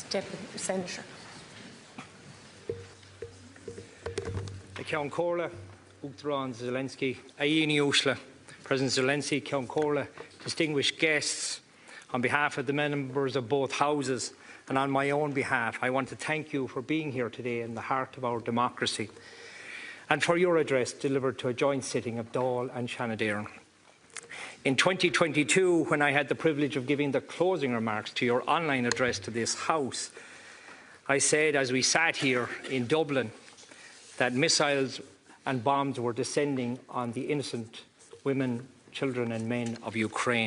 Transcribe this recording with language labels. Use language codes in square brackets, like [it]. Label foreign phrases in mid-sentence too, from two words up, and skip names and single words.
[en] Deputy Senator. [ga] Ceann Comhairle, Uachtarán Zelenskiy, Aíní Uasla, President Zelensky, Ceann Comhairle, [en] distinguished guests, on behalf of the members of both houses and on my own behalf, I want to thank you for being here today in the heart of our democracy and for your address delivered to a joint sitting of Dáil and Shannon. In 2022, when I had the privilege of giving the closing remarks to your online address to this House, I said as we sat here in Dublin that missiles and bombs were descending on the innocent women, children and men of Ukraine.